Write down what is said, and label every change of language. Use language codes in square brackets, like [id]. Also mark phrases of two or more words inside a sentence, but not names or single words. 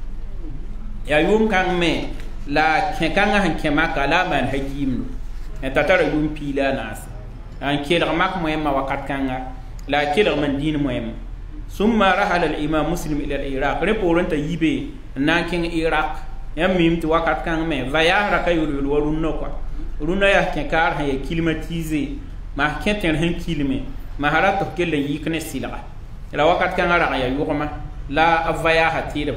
[mos] yaa yʋʋm kãng me la kẽ-kãngã sẽn kẽ maka la a maan hagiimdo t'a tara yʋʋm piila a naase n kelg mak moẽmã wakat kãnga la a kelg mandĩin moẽmã [ar] ثم رحل الإمام مسلم إلى العراق [mos] rẽ poorẽ t'a yibe n na n kẽng iraq yãmb mim tɩ wakat kãng me va yaas raka yol-yol wa rũnnã kɔa rũnnã yaa kẽ-kaar sẽn ya kilmatize mas kẽ tẽr sẽn kilme mas ra tɩ f kell n yik ne sɩlga la wakat kãngã rag ya yʋgma la a va yaasa tɩɩdb